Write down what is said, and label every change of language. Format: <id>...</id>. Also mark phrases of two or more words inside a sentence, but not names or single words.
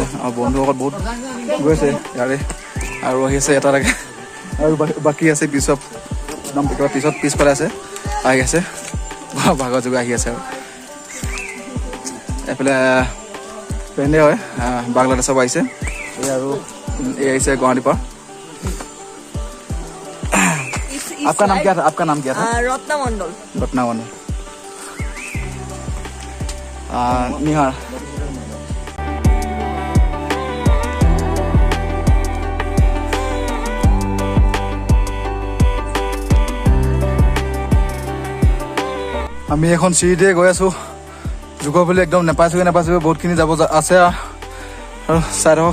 <as>আৰু বন্ধুসকল বহুত গৈ আছে ইয়াৰে, আৰু আহি আছে এটা লাগে আৰু বাকী আছে পিছত একদম পিছফালে আছে, আহি আছে ভাগৰ যুগৰ আহি আছে। আৰু এইফালে ফ্ৰেণ্ডে হয়, বাংলাদেশৰ পৰা আহিছে। এই আৰু এই আহিছে গুৱাহাটীৰ পৰা।</as> <hi>आपका नाम क्या था? आपका नाम क्या था? रत्ना मंडल। रत्ना मंडल। निहार।</hi> <as>আমি এখন চিৰিতে গৈ আছোঁ জুকোভেলি। একদম নেপাইছোঁ বহুতখিনি যাব আছে আৰু চাই থাকক।</as>